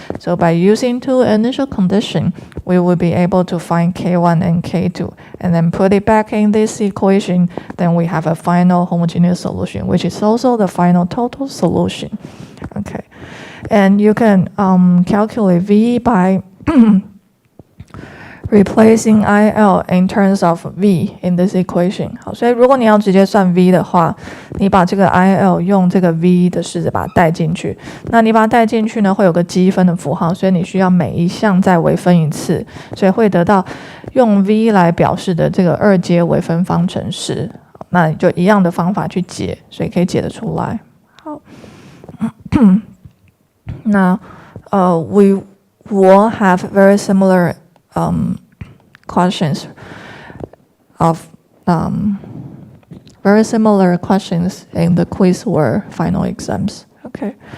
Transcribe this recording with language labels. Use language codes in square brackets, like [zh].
[en] So by using two initial conditions, we will be able to find K1 and K2, and then put it back in this equation. Then we have a final homogeneous solution, which is also the final total solution. Okay, and you can calculate V by replacing IL in terms of V in this equation. [zh] 好，所以如果你要直接算 V 的话，你把这个 IL 用这个 V 的式子把它带进去。那你把它带进去呢，会有个积分的符号，所以你需要每一项再微分一次，所以会得到用 V 来表示的这个二阶微分方程式。那你就一样的方法去解，所以可以解得出来。好，那 [en] we will have very similar questions of very similar questions in the quiz or final exams. Okay.